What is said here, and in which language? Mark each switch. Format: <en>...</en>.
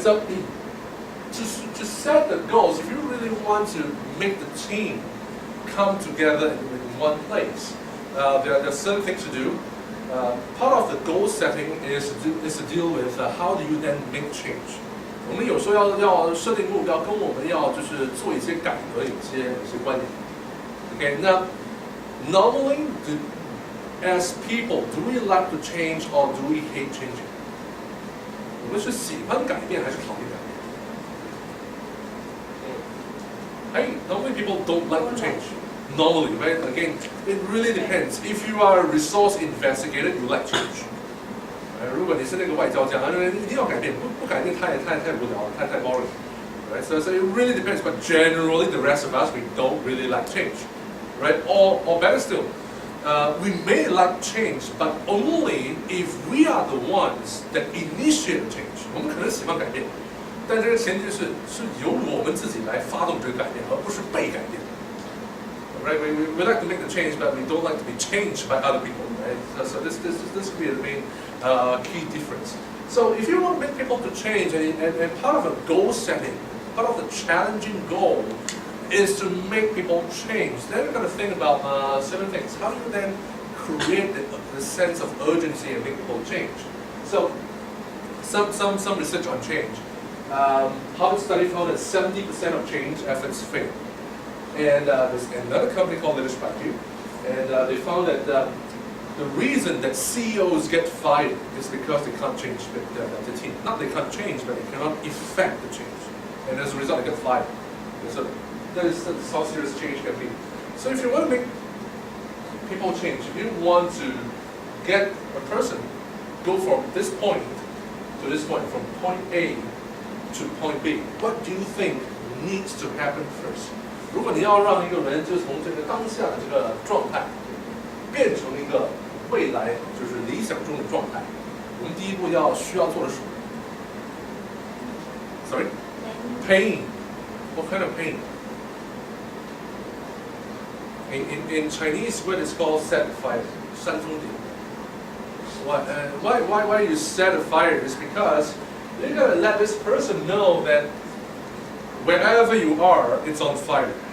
<en>So to set the goals, if you really want to make the team come together in one place, there are certain things to do. Part of the goal setting is to deal with how do you then make change.</en> <zh>我们有时候要设定目标，跟我们要就是做一些改革，有些关联。</zh> <en>Okay, now normally, as people, do we like to change or do we hate changing?</en> <zh>我们是喜欢改变还是讨厌改变？</zh> <en>Hey, normally people don't like to change. Normally, right? Again, it really depends. If you are a resource investigator, you like change.</en> <zh>如果你是那个外交家，一定要改变，不改变太无聊了，太</zh> <en>boring. Right? So it really depends. But generally, the rest of us, we don't really like change. Right? Or better still, we may like change, but only if we are the ones that initiate change.</en> <zh>我们可能喜欢改变，但这个前提是由我们自己来发动这个改变，而不是被改变。</zh> <en>Right? We like to make the change, but we don't like to be changed by other people. Right? So this could be the main key difference. So if you want to make people to change, and part of a goal setting, part of the challenging goal is to make people change, then you're going to think about 7 things. How do you then create the sense of urgency and make people change? So some research on change. Harvard study found that 70% of change efforts fail. And there's another company called Leadership IQ, and they found that the reason that CEOs get fired is because they can't change the team. Not they can't change, but they cannot effect the change. And as a result, they get fired. So that is how serious change can be. So if you want to make people change, if you want to get a person go from this point to this point, from point A to point B, what do you think needs to happen first?</en> <zh>如果你要让一个人就是从这个当下的这个状态变成一个未来就是理想中的状态，我们第一步需要做的是什么 ？</zh> <en>Sorry, pain. What kind of pain? In Chinese word it's called set fire,</en> <zh>煽风点。</zh> <en>Why you set a fire is because you're gonna let this person know that wherever you are, it's on fire.</en>